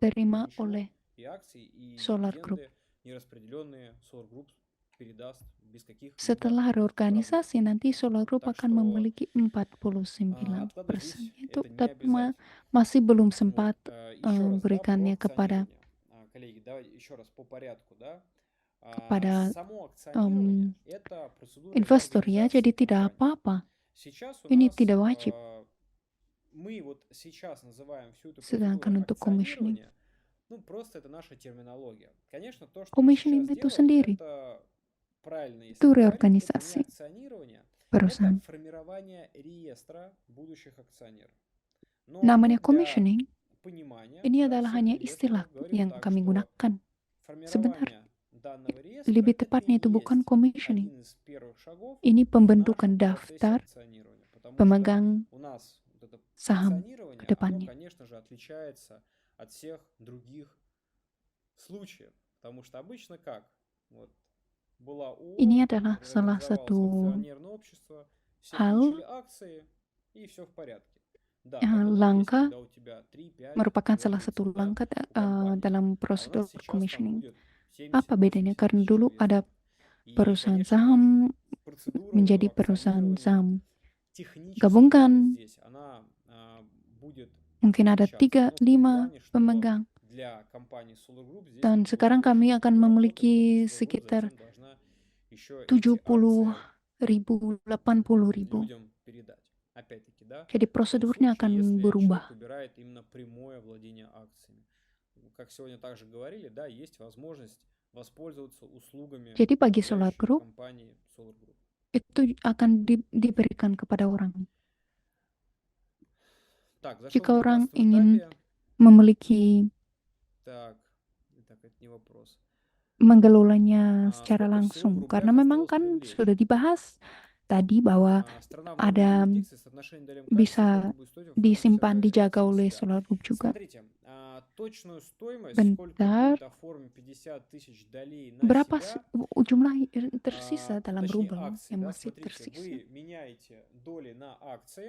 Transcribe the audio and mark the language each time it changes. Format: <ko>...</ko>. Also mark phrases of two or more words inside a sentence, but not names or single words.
<id>diterima</id> <ru>Ничего,</ru> <id>oleh</id> <ru>и акции, и</ru> <id>Solar Group.</id> <ru>дивиденды нераспределенные Solar Group передаст без каких-либо</ru> <id>Setelah</id> <ru>проблем.</ru> <id>reorganisasi, nanti Solar Group</id> <ru>Так</ru> <id>akan</id> <ru>что</ru> <id>memiliki 49%.</id> <ru>откладывать здесь</ru> <id>Itu</id> <ru>это не</ru> <id>tapi</id> <ru>обязательно.</ru> <id>masih belum</id> <ru>Вот,</ru> <id>sempat</id> <ru>еще раз, да, про berikannya kepada акционирование. Коллеги, давайте еще раз по порядку, да.</ru> <id>kepada</id> <ru>Само акционирование um, это процедура</ru> <id>investor ya,</id> <ru>реорганизации</ru> <id>jadi tidak</id> <ru>компании.</ru> <id>apa-apa.</id> <ru>Сейчас у</ru> <id>Ini</id> <ru>нас</ru> <id>tidak wajib.</id> <ru>мы вот сейчас называем всю эту</ru> <id>Sedangkan</id> <ru>процедуру</ru> <id>untuk commissioning,</id> <ru>акционирования, ну просто это наша терминология. Конечно, то, что мы</ru> <id>commissioning</id> <ru>сейчас</ru> <id>itu</id> <ru>делаем,</ru> <id>sendiri,</id> <ru>это правильно, если</ru> <id>itu</id> <ru>говорить, это не</ru> <id>reorganisasi</id> <ru>акционирование, это</ru> <id>perusahaan.</id> <ru>формирование реестра будущих акционеров. Но</ru> <id>Namanya</id> <ru>мы для</ru> <id>commissioning,</id> <ru>понимания,</ru> <id>ini</id> <ru>да,</ru> <id>adalah</id> <ru>всех</ru> <id>hanya</id> <ru>инвесторов</ru> <id>istilah</id> <ru>говорим</ru> <id>yang</id> <ru>так,</ru> <id>kami</id> <ru>что</ru> <id>gunakan. Sebenarnya,</id> <ru>формирование данного реестра</ru> <id>lebih</id> <ru>это и</ru> <id>tepatnya itu bukan</id> <ru>есть</ru> <id>commissioning.</id> <ru>один из первых шагов</ru> <id>Ini</id> <ru>в</ru> <id>pembentukan</id> <ru>нашем процессе</ru> <id>daftar</id> <ru>акционирования, потому что</ru> <id>pemegang</id> <ru>у нас вот это</ru> <id>saham ke</id> <ru>акционирование, оно,</ru> <id>depannya.</id> <ru>конечно же, отличается от всех других случаев, потому что обычно как? Вот была ООО,</ru> <id>Ini adalah salah</id> <ru>реорганизовалось</ru> <id>satu</id> <ru>акционерное общество, все</ru> <id>hal</id> <ru>получили акции, и все в порядке. Да, так оно и есть,</ru> <id>langkah,</id> <ru>когда у тебя 3-5</ru> <id>merupakan salah</id> <ru>владельцев,</ru> <id>satu</id> <ru>да,</ru> <id>langkah</id> <ru>у компании.</ru> <id>dalam</id> <ru>А у нас</ru> <id>prosedur</id> <ru>сейчас там</ru> <id>commissioning.</id> <ru>будет 70-80</ru> <id>Apa bedanya? Karena</id> <ru>тысяч</ru> <id>dulu ada</id> <ru>инвесторов. И,</ru> <id>perusahaan</id> <ru>конечно,</ru> <id>saham</id> <ru>процедура</ru> <id>menjadi perusahaan</id> <ru>акционирования</ru> <id>saham</id> <ru>технически</ru> <id>gabungan,</id> <ru>здесь, она будет</ru> <id>mungkin ada</id> <ru>отличаться.</ru> <id>3-5</id> <ru>Ну, в том плане, что</ru> <id>pemegang.</id> <ru>для компании Solar Group здесь</ru> <id>Dan</id> <ru>будет</ru> <id>sekarang</id> <ru>очень</ru> <id>kami</id> <ru>много</ru> <id>akan</id> <ru>работы,</ru> <id>memiliki</id> <ru>потому что Solar Group</ru> <id>sekitar</id> <ru>затем должна еще эти акции</ru> <id>70.000, 80.000.</id> <ru>людям передать. Опять-таки, да,</ru> <id>Jadi</id> <ru>в том</ru> <id>prosedurnya</id> <ru>случае,</ru> <id>akan</id> <ru>если</ru> <id>berubah.</id> <ru>человек выбирает именно прямое владение акциями. Как сегодня также говорили, да, есть возможность воспользоваться услугами</ru> <id>Jadi bagi Solar</id> <ru>управляющей</ru> <id>Group</id> <ru>компании Solar Group.</ru> <id>itu akan diberikan kepada orang.</id> <ru>Так, зашел</ru> <id>Jika</id> <ru>на</ru> <id>orang</id> <ru>15</ru> <id>ingin</id> <ru>этапе.</ru> <id>memiliki</id> <ru>Так, это не вопрос.</ru> <id>mengelolanya secara</id> <ru>Сколько всего в</ru> <id>langsung,</id> <ru>рублях</ru> <id>karena memang</id> <ru>осталось</ru> <id>kan</id> <ru>привлечь?</ru> <id>sudah dibahas tadi bahwa</id> <ru>Страна в</ru> <id>ada</id> <ru>рублевой юрисдикции соотношение долям качества</ru> <id>bisa</id> <ru>сколько будет стоить, оформить</ru> <id>disimpan,</id> <ru>всё</ru> <id>dijaga</id> <ru>равно</ru> <id>oleh</id> <ru>себя.</ru> <id>Solar Group juga.</id> <ru>Смотрите, точную стоимость, сколько</ru> <id>Bentar,</id> <ru>будет оформить 50 тысяч долей на</ru> <id>berapa</id> <ru>себя,</ru> <id>jumlah yang tersisa dalam</id> <ru>точнее</ru> <id>rubel</id> <ru>акции,</ru> <id>yang</id> <ru>да,</ru> <id>masih</id> <ru>смотрите,</ru> <id>tersisa?</id> <ru>вы меняете доли на акции</ru>